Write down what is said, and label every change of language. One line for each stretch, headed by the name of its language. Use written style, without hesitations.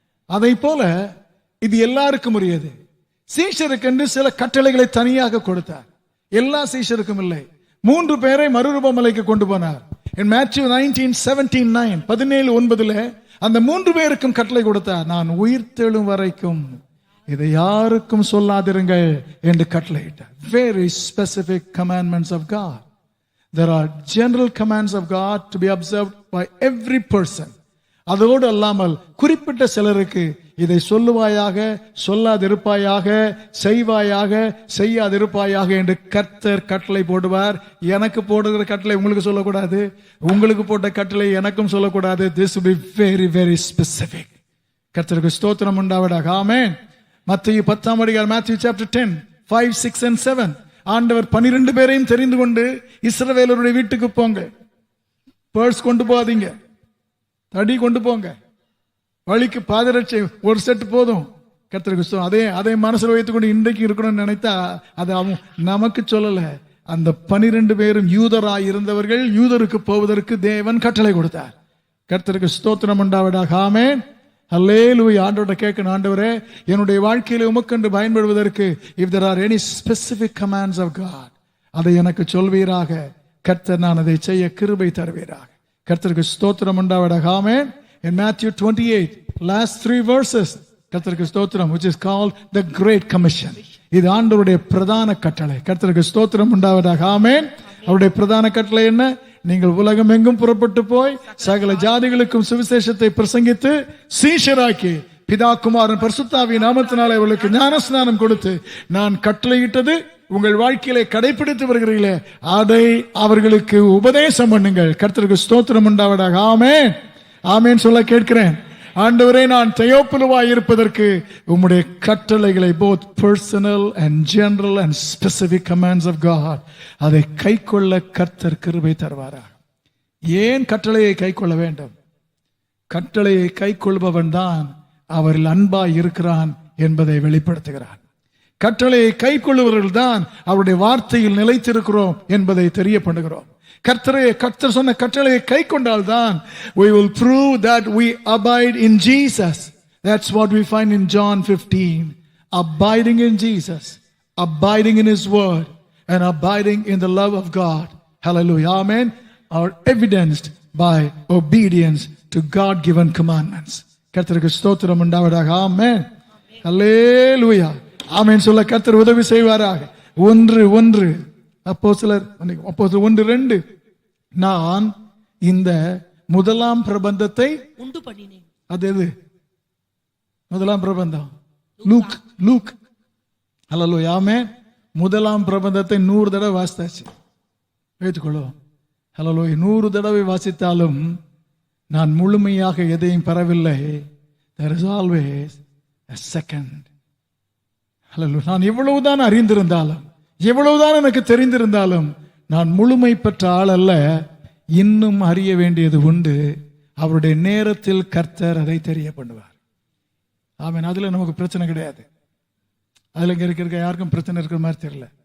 Tamil: அதை போல இது எல்லாருக்கும் உரியது. சீஷருக்கென்று சில கட்டளைகளை தனியாக கொடுத்தார். எல்லா சீஷருக்கும் இல்லை. 3 பேரை மறுரூபமலைக்கு கொண்டு போனார். In Matthew 19:17-9, 17:9, அந்த 3 பேருக்கும் கட்டளை கொடுத்தார். நான் உயிர்த்தெழும் வரைக்கும் இதை யாருக்கும் சொல்லாதிருங்கள் என்று கட்டளையிட்டார்.
English: Very specific commandments of God. There are general commands of God to be observed by every person.
Tamil: அதோடு அல்லாமல் குறிப்பிட்ட சிலருக்கு இதை சொல்லுவாயாக, சொல்லாதிருப்பாயாக, செய்வாயாக, செய்யாதிருப்பாயாக என்று கர்த்தர் கட்டளை போடுவார். எனக்கு போடுகிற கட்டளை உங்களுக்கு சொல்லக்கூடாது, உங்களுக்கு போட்ட கட்டளை எனக்கும் சொல்லக்கூடாது.
English: This will be very very specific.
Tamil: கர்த்தருக்கு ஸ்தோத்திரம் உண்டாவதாக. ஆமென். மத்தேயு 10ஆம் அதிகாரம்,
English: Matthew chapter 10, 5, 6 and 7,
Tamil: ஆண்டவர் 12 பேரையும் தெரிந்து கொண்டு, இஸ்ரவேலருடைய வீட்டுக்கு போங்க, பர்ஸ் கொண்டு போகாதீங்க, தடி கொண்டு போங்க, வழிக்கு பாதரட்சை ஒரு செட் போதும். கர்த்தருக்கு அதே மனசில் வைத்துக்கொண்டு இன்றைக்கு இருக்கணும்னு நினைத்தா அது அவன் நமக்கு சொல்லல. அந்த 12 பேரும் யூதராய் இருந்தவர்கள். யூதருக்கு போவதற்கு தேவன் கட்டளை கொடுத்தார். கர்த்தருக்கு ஸ்தோத்திரம் உண்டாவதாக. ஆமென். அல்லேலூயா. ஆண்டவரை கேட்கணும், ஆண்டவரே என்னுடைய வாழ்க்கையில உமக்கென்று பயன்படுவதற்கு
English: if there are any specific commands of God,
Tamil: அதை எனக்கு சொல்வீராக. கர்த்தர் நான் அதை செய்ய கிருபை தருவீராக. கர்த்தருக்கு ஸ்தோத்திரம் உண்டாவதாக. ஆமென்.
English: In Matthew 28, last 3 verses,
Tamil: கர்த்தருக்கு ஸ்தோத்திரம்,
English: which is called the Great Commission.
Tamil: இது ஆண்டவருடைய பிரதான கட்டளை. கர்த்தருக்கு ஸ்தோத்திரம் உண்டாவதாக. ஆமென். அவருடைய பிரதான கட்டளை என்ன? நீங்கள் உலகம் எங்கும் புறப்பட்டு போய் சகல ஜாதிகளுக்கும் சுவிசேஷத்தை பிரசங்கித்து சீஷராக்கி பிதா குமாரன் பரிசுத்தாவியின் நாமத்தினாலே அவர்களுக்கு ஞானஸ்நானம் கொடுத்து நான் கட்டளையிட்டது உங்கள் வாழ்க்கையிலே கடைபிடித்து வருகிறீர்களே அதை அவர்களுக்கு உபதேசம் பண்ணுங்கள். கர்த்தருக்கு ஸ்தோத்திரம் உண்டாவதாக. ஆமென். ஆமென் சொல்ல கேட்கிறேன். ஆண்டவரே நான் தெயோப்பிலுவாய் இருப்பதற்கு உம்முடைய கட்டளைகளை
English: both personal and general and specific commands of God,
Tamil: அதை கைக்கொள்ள கர்த்தர் கிருபை தருவாராக. ஏன் கட்டளையை கைக்கொள்ள வேண்டும்? கட்டளையை கைக்கொள்பவன் தான் அவரில் அன்பாய் இருக்கிறான் என்பதை வெளிப்படுத்துகிறான். கட்டளையை கைக்கொள்ளுவர்கள் தான் அவருடைய வார்த்தையில் நிலைத்திருக்கிறோம் என்பதை தெரிய பண்ணுகிறோம். கர்த்தர் சொன்ன கட்டளையை கை கொண்டால் தான்
English: we will prove that we abide in Jesus. That's what we find in John 15. Abiding in Jesus, abiding in His word, and abiding in the love of God. Hallelujah. Amen. Are evidenced by obedience to God-given commandments.
Tamil: கர்த்தருக்கு ஸ்தோத்திரம் உண்டாவதாக. ஆமென். ஹல்லேலூயா. ஆமென் சொல்ல கர்த்தர் உதவி செய்வாராக. 1 அப்போஸ்தலர் 1:2, நான் இந்த முதலாம் பிரபந்தத்தை உண்டு பண்ணினேன். அது எது? முதலாம் பிரபந்தம் லூக். ஹல்லேலூயா. ஆமென். முதலாம் பிரபந்தத்தை 100 தடவை வாசித்தாச்சு. வைத்துக்கொள்ளும். ஹல்லேலூயா. 100 தடவை வாசித்தாலும் நான் முழுமையாக எதையும் பெறவில்லை.
English: There is always a second.
Tamil: ஹல்லேலூயா. நான் எவ்வளவுதான் அறிந்திருந்தாலும், எவ்வளவுதான் எனக்கு தெரிந்திருந்தாலும் நான் முழுமை பெற்ற ஆள் அல்ல. இன்னும் அறிய வேண்டியது உண்டு. அவருடைய நேரத்தில் கர்த்தர் அதை தெரிய பண்ணுவார். ஆமென். அதுல நமக்கு பிரச்சனை கிடையாது. அதுல இருக்க யாருக்கும் பிரச்சனை இருக்கிற மாதிரி தெரியல.